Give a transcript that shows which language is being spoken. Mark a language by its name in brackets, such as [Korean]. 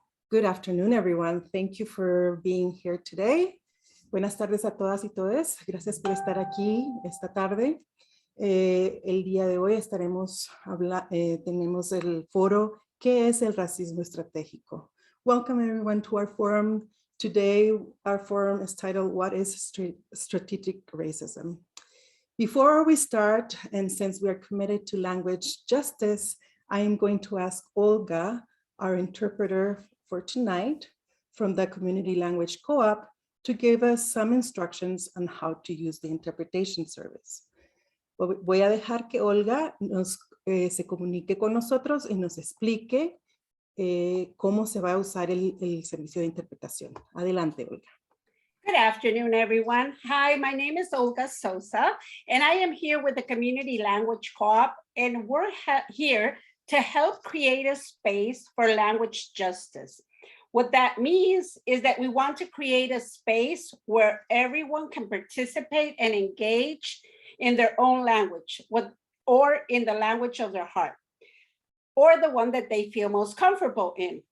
[English] Good afternoon, everyone. Thank you for being here today. [Spanish] Buenas tardes a todas y todos. Gracias por estar aquí esta tarde. El día de hoy tenemos el foro ¿Qué es el racismo estratégico? [English] Welcome everyone to our forum. Today, our forum is titled What is Strategic Racism? Before we start, and since we are committed to language justice, I am going to ask Olga, our interpreter for tonight from the Community Language Co-op, to give us some instructions on how to use the interpretation service. [Spanish] Voy a dejar que Olga se comunique con nosotros y nos explique cómo se va a usar el servicio de interpretación. Adelante, Olga. [English] Good afternoon, everyone. Hi, my name is Olga Sosa, and I am here with the Community Language Co-op, and we're here to help create a space for language justice. What that means is that we want to create a space where everyone can participate and engage in their own language, or in the language of their heart, or the one that they feel most comfortable in.